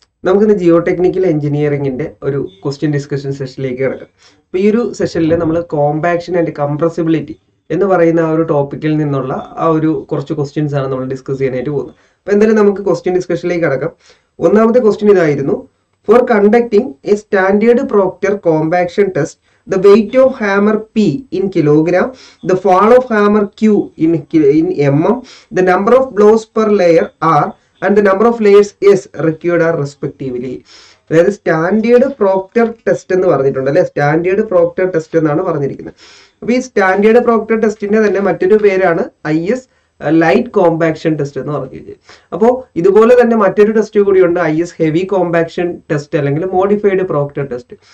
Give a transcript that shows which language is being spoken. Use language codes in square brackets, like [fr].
[ml] നമുക്കിന്ന് ജിയോ ടെക്നിക്കൽ എഞ്ചിനീയറിംഗിന്റെ ഒരു ക്വസ്റ്റ്യൻ ഡിസ്കഷൻ സെഷനിലേക്ക് കിടക്കാം. അപ്പോൾ ഈ ഒരു സെഷനിൽ നമ്മൾ കോമ്പാക്ഷൻ ആൻഡ് കംപ്രസിബിലിറ്റി എന്ന് പറയുന്ന ആ ഒരു ടോപ്പിക്കിൽ നിന്നുള്ള ആ ഒരു കുറച്ച് ക്വസ്റ്റ്യൻസ് ആണ് നമ്മൾ ഡിസ്കസ് ചെയ്യാനായിട്ട് പോകുന്നത്. അപ്പോൾ എന്തായാലും നമുക്ക് ക്വസ്റ്റ്യൻ ഡിസ്കഷനിലേക്ക് കിടക്കാം. ഒന്നാമത്തെ ക്വസ്റ്റ്യൻ ഇതായിരുന്നു: [en] For conducting a standard Proctor compaction test, the weight of hammer P in kilogram, the fall of hammer Q in mm, the number of blows per layer R, and the number of layers S required are respectively. [ml] അതായത് standard Procter test എന്ന് പറഞ്ഞിട്ടുണ്ട് അല്ലെ, standard Procter test എന്നാണ് പറഞ്ഞിരിക്കുന്നത്. അപ്പൊ ഈ standard Procter ടെസ്റ്റിന്റെ തന്നെ മറ്റൊരു പേരാണ് IS ലൈറ്റ് കോമ്പാക്ഷൻ ടെസ്റ്റ് എന്ന് പറഞ്ഞു കഴിഞ്ഞാൽ. അപ്പോൾ ഇതുപോലെ തന്നെ മറ്റൊരു ടെസ്റ്റ് കൂടിയുണ്ട്, IS ഹെവി കോമ്പാക്ഷൻ ടെസ്റ്റ് അല്ലെങ്കിൽ മോഡിഫൈഡ് പ്രോക്ടർ ടെസ്റ്റ്.